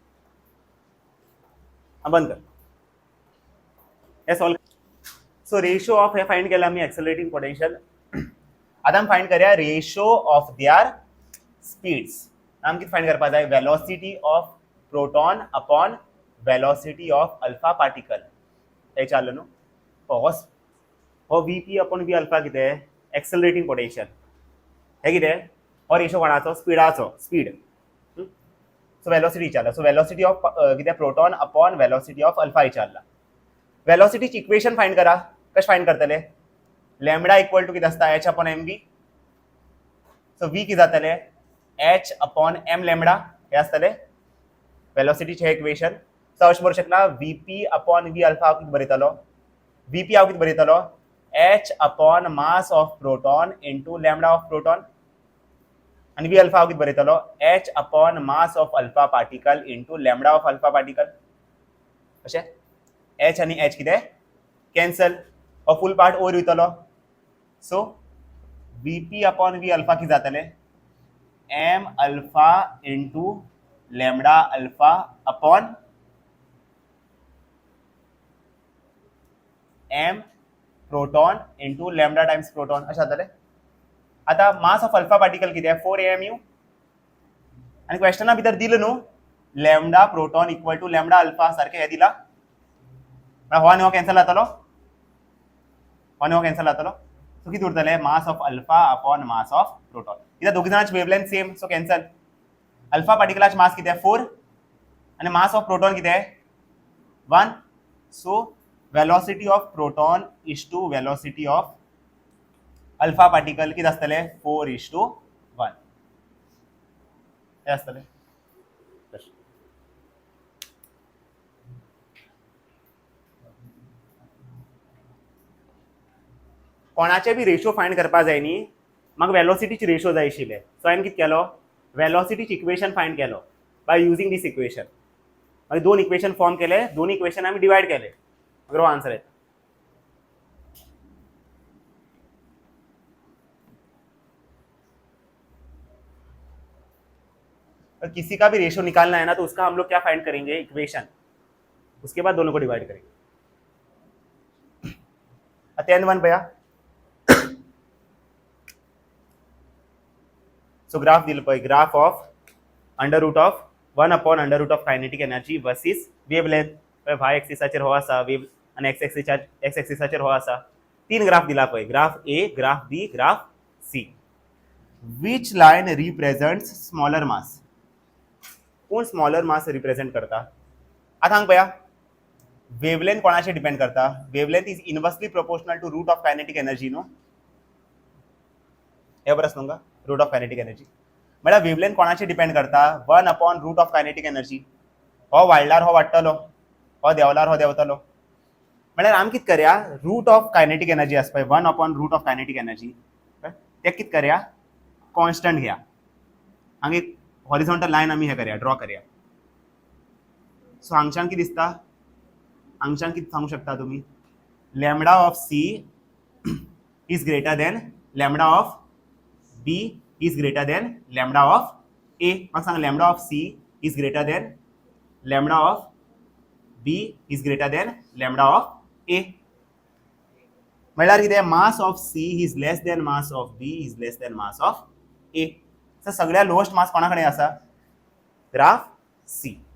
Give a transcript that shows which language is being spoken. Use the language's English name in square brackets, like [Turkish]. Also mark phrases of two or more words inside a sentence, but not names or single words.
[Konkani] बंद कर हे सॉल्व सो रेशो ऑफ हे फाइंड केला आमी एक्सेलरेटिंग पोटेंशियल आतां आमी फाइंड करया [English] ratio of their speeds [Konkani] आमी कितें फाइंड करपा जाय [English] velocity of proton upon velocity of alpha particle [Konkani] विचारलं न्हू हो VP अपॉन V अल्फा कितें एक्सेलरेटिंग पोटेंशियल हे कितें हो रेशो कोणाचो स्पीडाचो स्पीड सो वेलोसिटी विचारला सो [English] velocity of kitem proton upon velocity of alpha [Konkani] विचारला वेलोसिटीची इक्वेशन फाइंड करा कशें फाइंड करतले लॅमडा इक्वल टू कितें आसता h अपॉन mv सो v कितें जातले h अपॉन m लॅमडा हे आसतले वेलोसिटीचे हे इक्वेशन सो अशें बरोवंक शकना vp अपॉन v अल्फा हांव कितें बरयतलो vp हांव कितें बरयतलो [English] h upon mass of proton into lambda of proton [Konkani] इंटू लॅमडा ऑफ प्रोटॉन आणि v अल्फा हांव कितें बरयतलो [English] h upon mass of alpha particle into lambda of alpha particle [Konkani] इंटू लॅमडा ऑफ अल्फा पार्टिकल अशें h आणि h कितें कॅन्सल हो फूल पार्ट ओवर वयतलो सो vp अपॉन v अल्फा कितें जातले m अल्फा इंटू लॅमडा अल्फा अपॉन m प्रोटॉन इंटू लॅमडा टाइम्स प्रोटॉन अशें जातले आता मास ऑफ अल्फा पार्टिकल कितें 4 AMU आणि क्वेश्चना भितर दिलं न्हू लॅमडा प्रोटॉन इक्वल टू लॅमडा अल्फा सारखे हे दिला हो आनी हो कॅन्सल जातलो हो आनी हो कॅन्सल जातलो सो कितें उरतले [English] mass of alpha upon mass of proton [Konkani] कित्याक दोगी जाणांची वेवलेंथ सेम सो कॅन्सल अल्फा पार्टिकलाचे मास कितें 4 आणि मास ऑफ प्रोटॉन कितें 1 [English] so velocity of proton is to velocity of alpha particle [Konkani] कितें आसतले 4:1 हे आसतले कोणाचे बी रेशो फाइंड करपा जाय न्ही म्हाका वेलोसिटीची रेशो जाय आशिल्ले सो हांवें कितें केलो वेलोसिटीची इक्वेशन फाइंड केलो [English] by using this equation [Konkani] मागीर दोन इक्वेशन फॉर्म केले दोन इक्वेशन आमी डिवायड केले मागीर हो आन्सर येता [Hindi] किसी का भी रेशो निकालना है ना तो उसका हम लोग क्या फाइंड करेंगे इक्वेशन उसके बाद दोनों को डिवाइड करेंगे अत्यंत वन भैया [Konkani] सो ग्राफ दिल पळय [English] graph of under root of 1 upon under root of kinetic energy [Konkani] वर्सीस वेवलेंथ वाय एक्सिसाचेर हो आसा वेव आणि एक्स एक्सिसाचेर हो आसा तीन ग्राफ दिला पळय ग्राफ ए ग्राफ बी ग्राफ सी [English] which line represents smaller mass [Konkani] कोण स्मॉलर मास रिप्रेजेंट करता आता हांगा पळया वेवलेंथ कोणाचेर डिपेंड करता [English] wavelength is inversely proportional to root of kinetic energy [Konkani] न्हू हे बरं तुमकां [English] root of kinetic energy [Konkani] म्हळ्यार वेवलेंथ कोणाचेर डिपेंड करता [English] 1 upon root of kinetic energy [Konkani] हो वाडल्यार हो वाडटलो हो देंवल्यार हो देंवतलो म्हळ्यार आमी कितें करया [English] root of kinetic energy [Konkani] आसा पळय [English] 1 upon root of kinetic energy [Konkani] ते कितें करया कॉन्स्टंट घेया हांगा एक [English] horizontal line [Konkani] आमी हे करया ड्रॉ करया सो हांगच्यान कितें दिसता हांगच्यान कितें सांगू शकता तुमी [English] lambda of C is greater than lambda of B is greater than lambda of A [Konkani] म्हाका सांग [English] lambda of C is greater than lambda of B is greater than lambda of A [Konkani] म्हळ्यार कितें [English] mass of C is less than mass of B is less than mass of A [Konkani] सो सगळ्या लोएस्ट मास कोणा कडेन आसा ग्राफ सी